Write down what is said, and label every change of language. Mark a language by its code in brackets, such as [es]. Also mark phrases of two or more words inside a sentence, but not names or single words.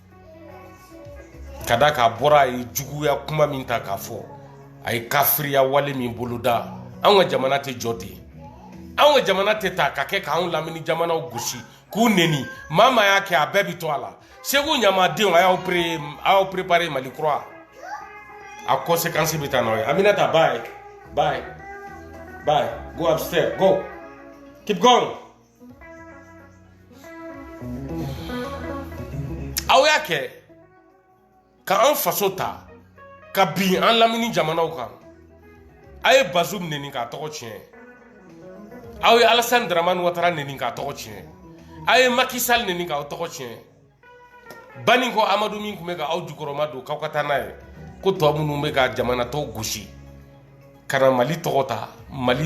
[bm] ka da k'a bɔra a ye juguya kuma min ta k'a fɔ a ye kafiriya wale min boloda anw ka jamana tɛ jɔ ten anw ka jamana tɛ ta ka kɛ k'anw lamini jamanaw gosi k'u neni maa maa y'a kɛ a bɛɛ bi to a la segu ɲamadenw a y'aw préparé mali kura a conséquence bɛ taa n'aw ye aminata bye [en] go upstairs go keep going [bm] aw y'a kɛ ka an faso ta ka bin an lamini jamanaw kan a ye Bazoum neni k'a tɔgɔ tiɲɛ aw ye Alassane Dramane Ouattara neni k'a tɔgɔ tiɲɛ a ye Macky Sall neni k'aw tɔgɔ tiɲɛ bani ko Amadu min tun bɛ ka aw jukɔrɔma don k'aw ka taa n'a ye ko tɔ minnu bɛ ka jamana tɔw gosi ka na Mali tɔgɔ ta Mali